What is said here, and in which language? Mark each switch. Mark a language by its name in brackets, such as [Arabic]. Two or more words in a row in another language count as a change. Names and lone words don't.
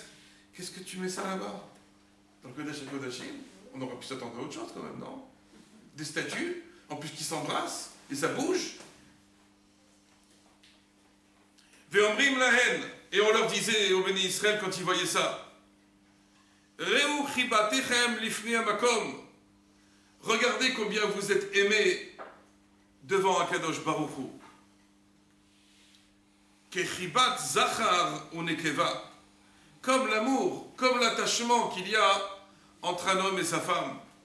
[French] Qu'est-ce que tu mets ça là-bas? Dans le [Hebrew] קודש הקודשים, [French] on aurait pu s'attendre à autre chose quand même, non? Des statues, en plus qui s'embrassent, et ça bouge. [Hebrew] ואומרים להן, [French] et on leur disait aux bénis Israël quand ils voyaient ça, [Hebrew] ראו חיבתכם לפני המקום, [French] regardez combien vous êtes aimés devant [Hebrew] הקדוש ברוך הוא. כחיבת זכר ונקבה, [French] comme l'amour, comme l'attachement qu'il y a entre un homme et sa femme.